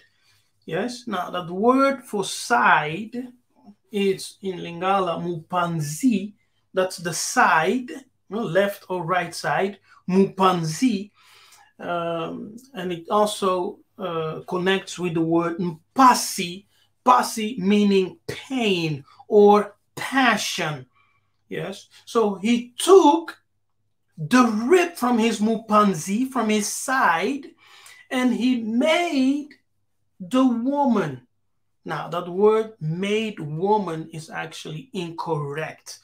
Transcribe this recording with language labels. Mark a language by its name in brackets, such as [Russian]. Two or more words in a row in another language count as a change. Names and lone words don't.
[English] Yes, now that word for side is in Lingala mupanzi. That's the side, left or right side, mupanzi. And it also connects with the word mpasi, pasi meaning pain or passion. Yes, so he took the rib from his mupanzi, from his side, and he made the woman. Now, that word made woman is actually incorrect.